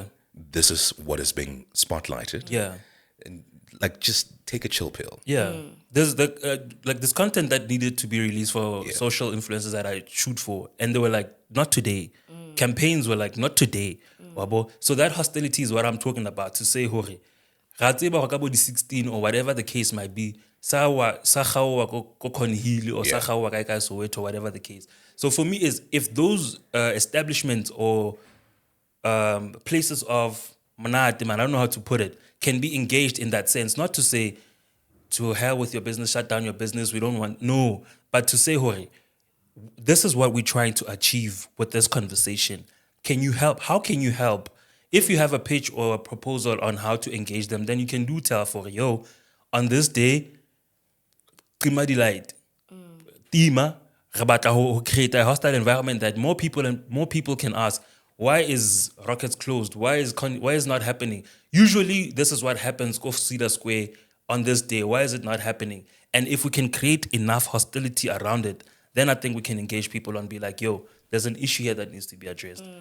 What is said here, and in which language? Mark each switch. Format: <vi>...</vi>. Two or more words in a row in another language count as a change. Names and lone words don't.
<en>This is what is being spotlighted. yeah. And like, just take a chill pill. Yeah, there's this content that needed to be released for social influencers that I shoot for, and they were like, not today. Campaigns were like, not today. Wabo. So that hostility is what I'm talking about. To say,</en> <st>hore, ra tseba hore ka bo di 16</st> <en>or whatever the case might be,</en> <st>sa kgaowa ko Cornhill or sa</st> <en>Yeah.</en> <st>kgaowa kae kae Soweto,</st> <en>whatever the case. So for me, is if those establishments or places of manate, man, I don't know how to put it, can be engaged in that sense. Not to say, to hell with your business, shut down your business, we don't want, no. But to say, Hori, this is what we're trying to achieve with this conversation. Can you help? How can you help? If you have a pitch or a proposal on how to engage them, then you can do tell for, yo, on this day, Tima Delight, Tima,</en> <st>re batla ho</st> <en>create a hostile environment that more people can ask, why is Rockets closed? Why is not happening? Usually, this is what happens off Cedar Square on this day. Why is it not happening? And if we can create enough hostility around it, then I think we can engage people and be like, yo, there's an issue here that needs to be addressed.</en>